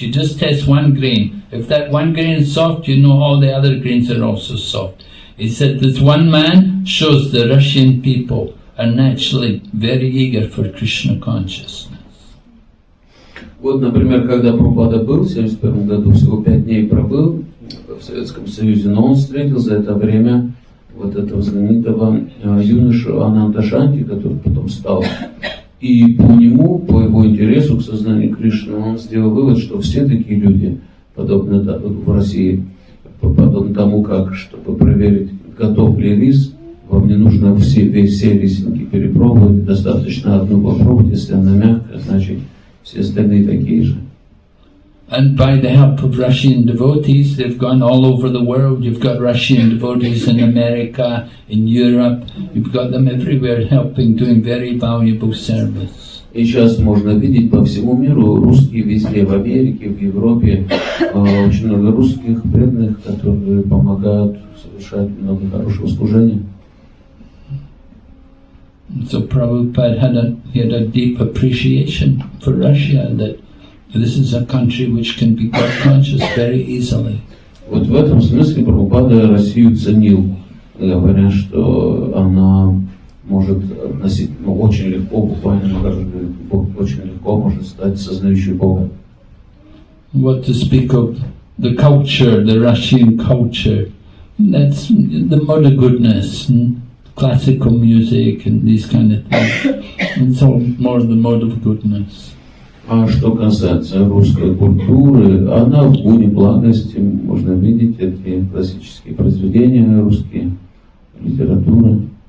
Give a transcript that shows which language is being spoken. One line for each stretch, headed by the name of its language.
English: You just test one grain. If that one grain is soft, you know all the other grains are also soft. He said, this one man shows the Russian people are naturally very eager for Krishna consciousness.
Russian: Вот, например, когда Прабхупада был в 1971 году, всего 5 дней пробыл в Советском Союзе, но он встретил за это время вот этого знаменитого юношу Ананда Шанти, который потом стал. И по нему, по его интересу к сознанию Кришны, он сделал вывод, что все такие люди, подобно в России, подобно тому, как, чтобы проверить, готов ли рис, вам не нужно все рисинки перепробовать, достаточно одну попробовать, если она мягкая, значит все остальные такие же.
English: And by the help of Russian devotees, they've gone all over the world. You've got Russian devotees in America, in Europe. You've got them everywhere helping, doing very valuable service.
Russian: И сейчас можно видеть по всему миру русские везде, в Америке, в Европе, очень много русских преданных, которые помогают совершать много хорошего служения.
English: So Prabhupada had a deep appreciation for Russia, that this is a country which can be God conscious very easily.
Russian: Вот в этом смысле Прабхупада Россию ценил, говоря, что она может относительно очень легко, буквально Бог очень легко может стать сознающей Бога.
English: What to speak of the culture, the Russian culture, that's the mode of goodness, and classical music and these kind of things. It's all more the mode of goodness.
Russian: А что касается русской культуры, она в гуне благости, можно видеть эти классические произведения русские, литература.